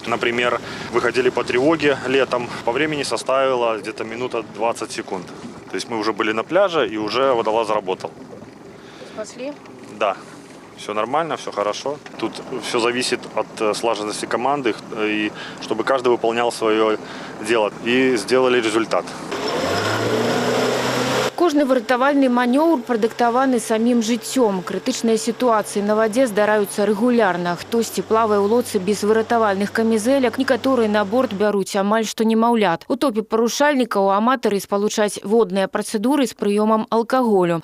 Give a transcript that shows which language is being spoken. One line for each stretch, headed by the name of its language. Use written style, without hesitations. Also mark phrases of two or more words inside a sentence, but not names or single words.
Russian: Например, выходили по тревоге летом, по времени составило где-то минута 20 секунд. То есть мы уже были на пляже и уже водолаз работал. Спасли? Да, все нормально, все хорошо. Тут все зависит от слаженности команды, и чтобы каждый выполнял свое дело и сделали результат.
Belarusian: Кожны выратавальны манёўр прадыктаваны самім жыццём. Крытычныя сітуацыі на вадзе здараюцца рэгулярна. Хтосьці плавае ў лодцы без выратавальных камізэлек, некаторыя на борт бяруць амаль што немаўлят. У топе парушальнікаў аматары спалучаць водныя працэдуры з прыёмам алкаголю.